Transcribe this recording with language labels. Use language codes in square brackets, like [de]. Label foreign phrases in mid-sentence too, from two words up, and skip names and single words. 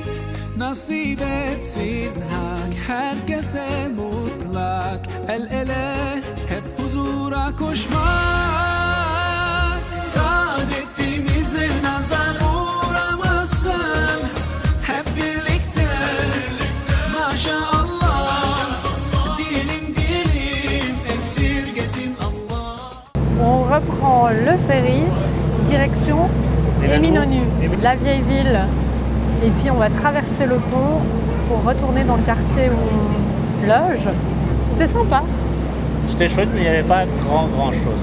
[tr] Nasip etsin hak herkese mutlak, el ele hep huzura koşmak. Saadetimize nazar uğramasın, hep birlikte maşallah. Diyelim esirgesin Allah. [fr] On reprend le ferry, direction Eminönü, la vieille ville. Et puis on va traverser le pont pour retourner dans le quartier où on loge. C'était sympa. C'était chouette, mais il n'y avait pas grand chose.